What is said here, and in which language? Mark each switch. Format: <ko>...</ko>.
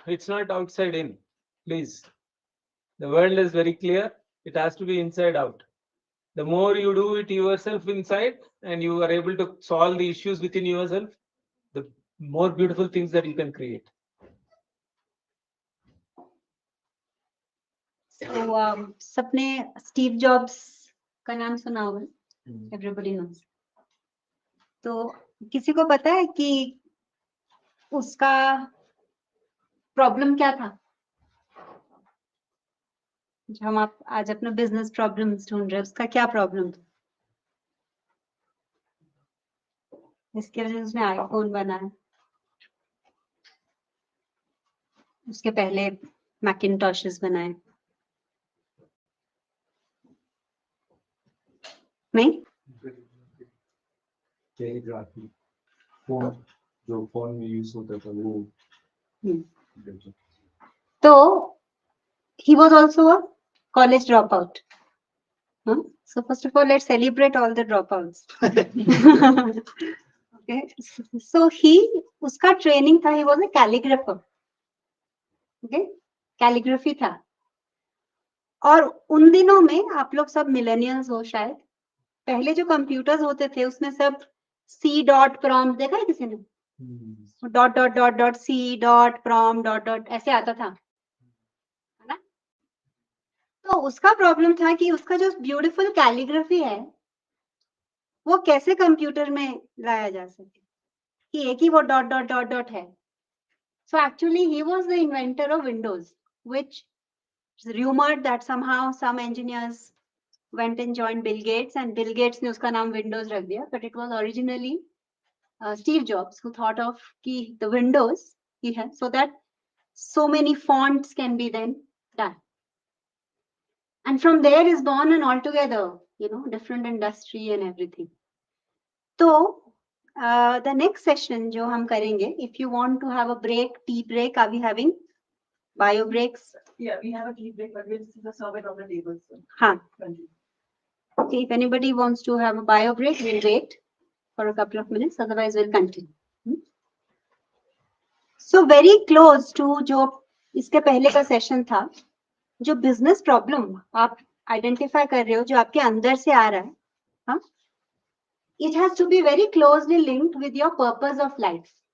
<en>It's not outside in. Please. The world is very clear. It has to be inside out. The more you do it yourself inside and you are able to solve the issues within yourself, the more beautiful things that you can create.</en> <hi>So, सबने Steve jobs का नाम सुना होगा,</hi> <en>everybody knows.</en> <hi>तो किसी को पता है कि उसका प्रॉब्लम क्या था? जो हम आप आज अपना बिजनेस प्रॉब्लम्स ढूंढ रहे हैं, उसका क्या प्रॉब्लम था? इसके वजह से उसने आईफोन बनाया, उसके पहले मैकिनटॉशेस बनाए. नहीं? कैलीग्राफी, फोन, जो फोन में यूज होता था वो.</hi> <en>तो he was also a college dropout. So first of all, let's celebrate all the dropouts. Okay. So</en> <hi>उसका training था,</hi> <en>he was a calligrapher. Okay. Calligraphy था.</en> <hi>और उन दिनों में आप लोग सब मिलेनियल्स हो शायद, पहले जो कंप्यूटर्स होते थे उसमें सब C डॉट प्रॉम्प्ट देखा है किसी ने? Dot dot dot dot C dot prompt dot dot ऐसे आता था, है ना? तो उसका प्रॉब्लम था कि उसका जो ब्यूटीफुल कैलीग्राफी है वो कैसे कंप्यूटर में लाया जा सके, कि एक ही वो डॉट डॉट डॉट डॉट है.</hi> <en>so actually he was the inventor of Windows, which rumored that somehow some engineers went and joined Bill Gates and Bill Gates</en> <hi>ने उसका नाम Windows रख दिया,</hi> <en>but it was originally Steve Jobs who thought of कि the Windows he has so that so many fonts can be then done. And from there is born an altogether, different industry and everything. So, the next session</en> <hi>जो हम करेंगे,</hi> <en>if you want to have a break, tea break, are we having bio breaks? Yeah, we have a tea break, but we'll serve it on the table soon.</en> <hi>हाँ.</hi> <en>Okay, if anybody wants to have a bio break, we'll wait for a couple of minutes, otherwise we'll continue. So very close to</en> <hi>जो इसके पहले का session था, जो business problem आप identify कर रहे हो, जो आपके अंदर से आ रहा है, हाँ,</hi> <en>it has to be very closely linked with your purpose of life.</en>